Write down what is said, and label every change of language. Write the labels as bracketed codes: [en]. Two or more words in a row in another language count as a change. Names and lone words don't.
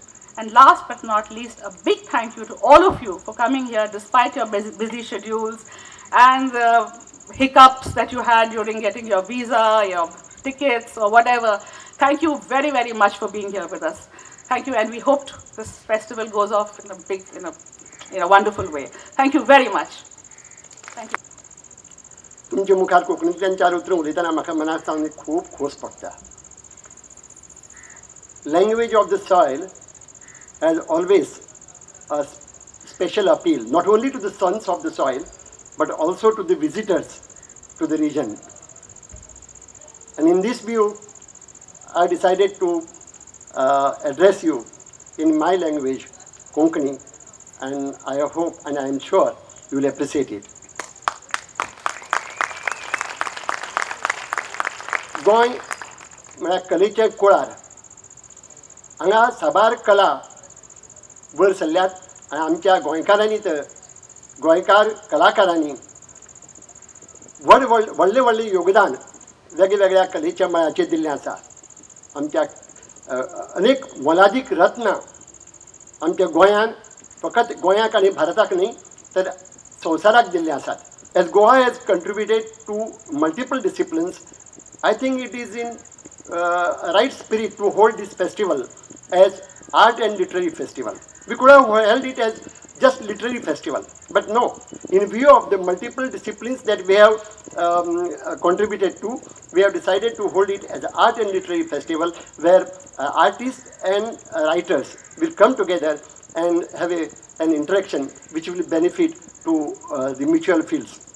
[en] And last but not least, a big thank you to all of you for coming here despite your busy schedules and the hiccups that you had during getting your visa, your tickets, or whatever. Thank you very, very much for being here with us. Thank you, and we hope this festival goes off in a wonderful way. Thank you very much. Thank you. [kok] तुमच्या मुखार कोंकणीतल्यान चार उतरां उलयतना म्हाका मनाक सावन खूब खोस पडटा. [en] Language of the soil has always a special appeal, not only to the sons of the soil, but also to the visitors to the region. And in this view, I decided to address you in my language, Konkani, and I hope and I am sure you will appreciate it. [kok] गोंय म्हळ्यार कलेचे कुळार. हांगा साबार कला वयर सरल्यात आनी आमच्या गोंयकारांनी तर गोंयकार कलाकारांनी व्हडलें योगदान वेगवेगळ्या कलेच्या मळाचेर दिल्लें आसा. आमच्या अनेक मोलादीक रत्न आमच्या गोंयान फकत गोंयाक आनी भारताक न्ही तर संवसाराक दिल्ले आसात. [en] As Goa has contributed to multiple disciplines, I think it is in right spirit to hold this festival as art and literary festival. We could have held it as just literary festival, but no. In view of the multiple disciplines that we have contributed to, we have decided to hold it as art and literary festival, where artists and writers will come together and have an interaction which will benefit to the mutual fields.